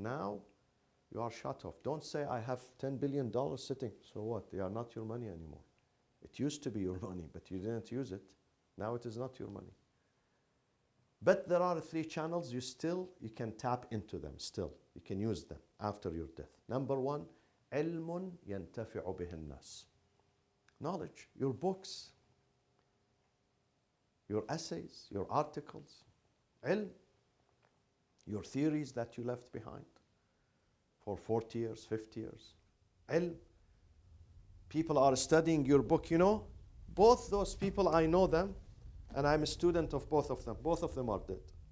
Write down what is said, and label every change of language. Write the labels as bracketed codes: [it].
[en] Now, you are shut off. Don't say, I have $10 billion sitting. So what? They are not your money anymore. It used to be your money, but you didn't use it. Now it is not your money. But there are 3 channels you can tap into them still. You can use them after your death. Number 1, [ar] علم ينتفع به الناس. [en] Knowledge, your books, your essays, your articles, ilm, your theories that you left behind for 40 years, 50 years. Ilm. People are studying your book, you know. Both those people, I know them, and I'm a student of both of them. Both of them are dead.